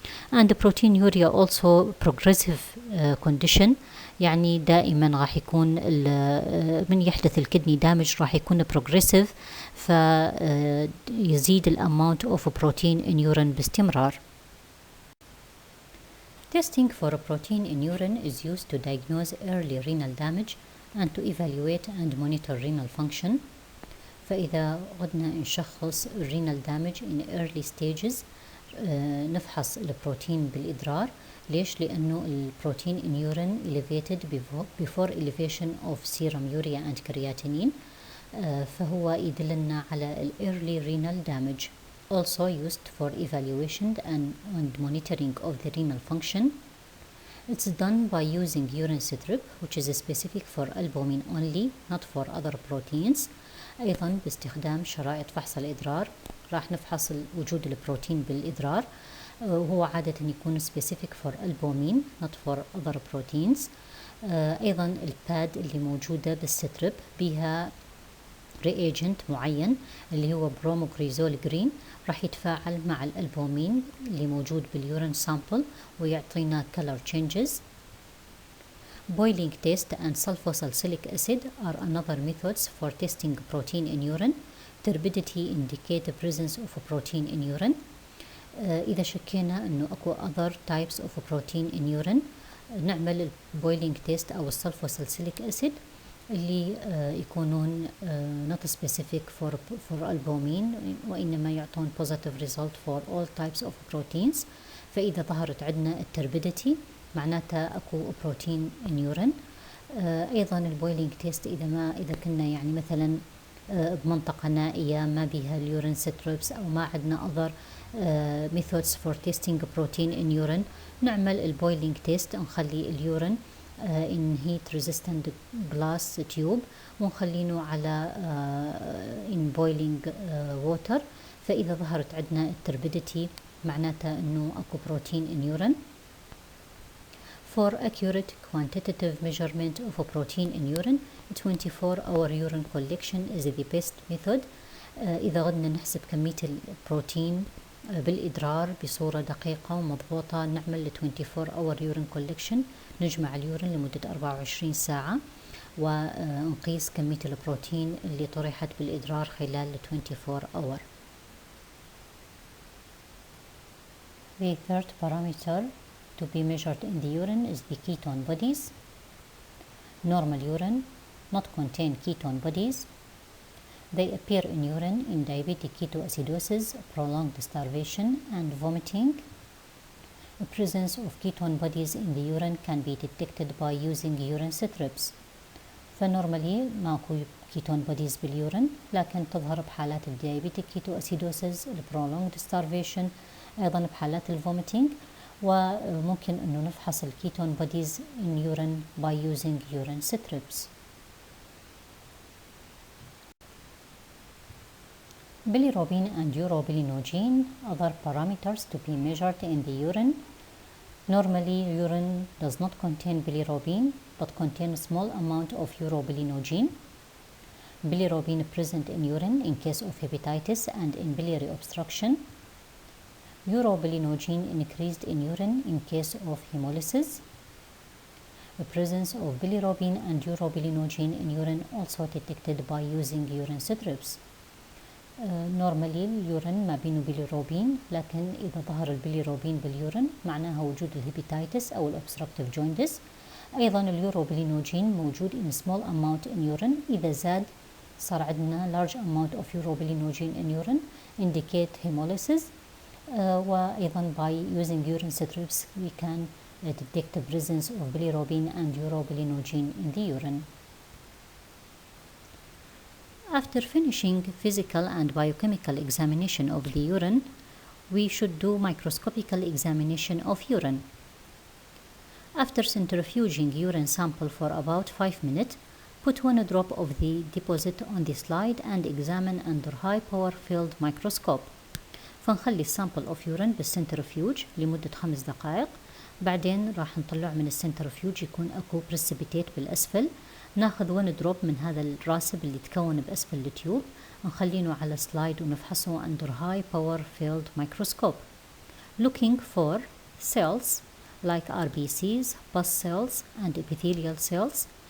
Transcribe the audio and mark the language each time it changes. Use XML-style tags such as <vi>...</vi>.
<en>and proteinuria also progressive condition،</en> <ar>يعني دائما راح يكون من يحدث الكدني دامج راح يكون progressive، فيزيد الامount</ar> <en>of protein in urine</en> <ar>باستمرار.</ar> <en>Testing for protein in urine is used to diagnose early renal damage and to evaluate and monitor renal function.</en> <ar>فإذا قدنا نشخص</ar> <en>renal damage in early stages</en> <ar>نفحص البروتين بالإدرار. ليش؟ لأنه البروتين</ar> <en>in urine elevated before elevation of serum urea and creatinine،</en> <ar>فهو يدلنا على</ar> <en>early renal damage. Also used for evaluation and monitoring of the renal function. It's done by using urine strip, which is specific for albumin only, not for other proteins.</en> <ar>أيضا باستخدام شرائط فحص الإدرار راح نفحص وجود البروتين بالإدرار، وهو عادة يكون</ar> <en>specific for albumin, not for other proteins.</en> <ar>أيضا الباد اللي موجودة بالسترب بها reagent معين اللي هو بروموكريزول جرين راح يتفاعل مع الألبومين اللي موجود باليورين سامبل ويعطينا color changes.</ar> <en>Boiling test and sulfosalicylic acid are another methods for testing protein in urine. Turbidity indicate the presence of protein in urine.</en> <ar>إذا شكينا إنه أكو</ar> <en>other types of protein in urine نعمل boiling test أو sulfosalicylic acid</en> <ar>اللي يكونون</ar> <en>not specific for albumin</en> <ar>وإنما يعطون</ar> <en>positive result for all types of proteins.</en> <ar>فإذا ظهرت عندنا التربيديتي معناتها أكو بروتين</ar> <en>in urine.</en> <ar>أيضا البويلينج تيست إذا كنا يعني مثلا بمنطقة نائية ما بيها اليورين ستريبس أو ما عندنا</ar> <en>other methods for testing protein in urine</en> <ar>نعمل البويلينج تيست، نخلي اليورين</ar> <en>in heat resistant glass tube</en> <ar>ونخلينه على</ar> <en>in boiling water.</en> <ar>فإذا ظهرت عندنا التربيديتي معناتها إنه أكو بروتين</ar> <en>in urine. For accurate quantitative measurement of protein in urine, 24-hour urine collection is the best method.</en> <ar>إذا غدنا نحسب كمية البروتين بالإدرار بصورة دقيقة ومضبوطة نعمل</ar> <en>24-hour urine collection،</en> <ar>نجمع اليورين لمدة 24 ساعة ونقيس كمية البروتين اللي طرحت بالإدرار خلال 24 hour.</ar> <en>The third parameter to be measured in the urine is the ketone bodies. Normal urine not contain ketone bodies. They appear in urine in diabetic ketoacidosis, prolonged starvation, and vomiting. The presence of ketone bodies in the urine can be detected by using urine strips.</en> <ar>فنورمالي ماكو ketone bodies باليورين، لكن تظهر بحالات الديابيتيك ketoacidosis،</ar> <en>prolonged starvation،</en> <ar>أيضا بحالات الvomiting. وممكن أنه نفحص الكيتون</ar> <en>bodies in urine by using urine strips. Bilirubin and urobilinogen, other parameters to be measured in the urine. Normally, urine does not contain bilirubin, but contain a small amount of urobilinogen. Bilirubin present in urine in case of hepatitis and in biliary obstruction. Urobilinogen increased in urine in case of hemolysis. The presence of bilirubin and urobilinogen in urine also detected by using urine strips.</en> <ar>نورمالي اليورين ما بينه بيليروبين، لكن إذا ظهر البيليروبين باليورين معناها وجود الهيباتيتس أو الأوبستراكتيف جوندس. أيضا اليوروبيلينوجين موجود</ar> <en>in small amount in urine.</en> <ar>إذا زاد صار عندنا</ar> <en>large amount of urobilinogen in urine indicate hemolysis.</en> <ar>وأيضا</ar> <en>by using urine strips we can detect the presence of bilirubin and urobilinogen in the urine. After finishing physical and biochemical examination of the urine, we should do microscopical examination of urine. After centrifuging urine sample for about 5 minutes, put 1 drop of the deposit on the slide and examine under high power field microscope.</en> <ar>فنخلي السامبل اوف يورين بالسنترفيوج لمدة 5 دقائق، بعدين راح نطلع من السنترفيوج يكون اكو بريسبيتيت بالاسفل، ناخذ 1 دروب من هذا الراسب اللي تكون باسفل التيوب، نخلينه على سلايد ونفحصه</ar> <en>under high power field microscope looking for cells like RBCs, pus cells and epithelial cells.</en>